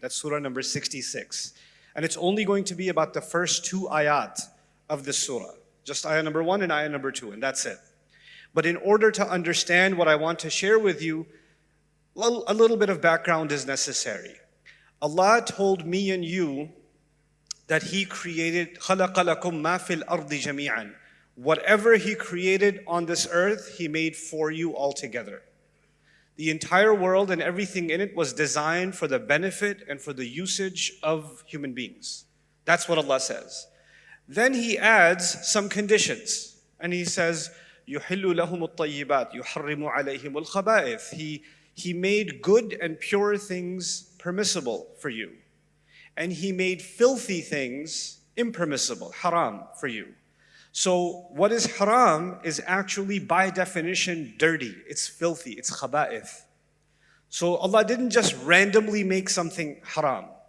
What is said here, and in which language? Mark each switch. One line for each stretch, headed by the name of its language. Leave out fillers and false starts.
English: That's Surah number 66. And it's only going to be about the first two ayat of this surah. Just ayah number 1 and ayah number 2, and that's it. But in order to understand what I want to share with you, a little bit of background is necessary. Allah told me and you that He created,
Arabic: خَلَقَ لَكُم مَا فِي الْأَرْضِ جَمِيعًا.
English: Whatever He created on this earth, He made for you altogether. The entire world and everything in it was designed for the benefit and for the usage of human beings. That's what Allah says. Then He adds some conditions. And He says,
Arabic: يُحِلُّ لَهُمُ الطَّيِّبَاتِ يُحَرِّمُ عَلَيْهِمُ الْخَبَائِثِ.
English: He made good and pure things permissible for you. And He made filthy things impermissible, haram, for you. So what is haram is actually by definition dirty. It's filthy, it's khaba'ith. So Allah didn't just randomly make something haram.